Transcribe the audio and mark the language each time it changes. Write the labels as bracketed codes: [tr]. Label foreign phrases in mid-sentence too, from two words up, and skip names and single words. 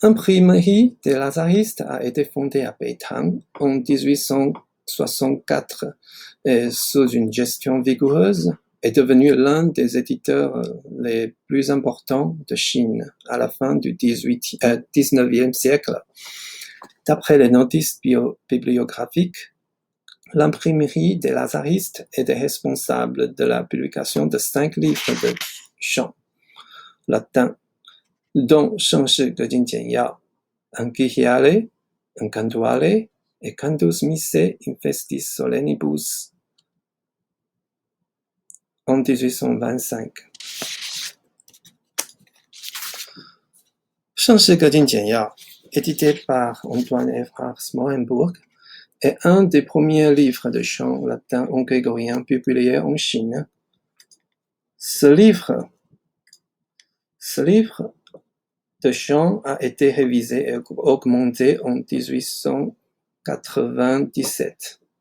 [fr] L'imprimerie des Lazaristes a été fondée à Pétain en 1864 et sous une gestion vigoureuse est devenue l'un des éditeurs les plus importants de Chine à la fin du XIXe siècle. D'après les notices bibliographiques, l'imprimerie des Lazaristes était responsable de la publication de 5 livres de chants latins, dont Shengshi Geding Jianyao, Anchihiale, un Cantuale et Cantus Missae in Festis Solenibus en 1825. Shengshi Geding Jianyao, édité par Antoine Evrard Smorenburg, est un des premiers livres de chants latins en grégorien publiés en Chine. Ce livre de chants a été révisé et augmenté en 1897.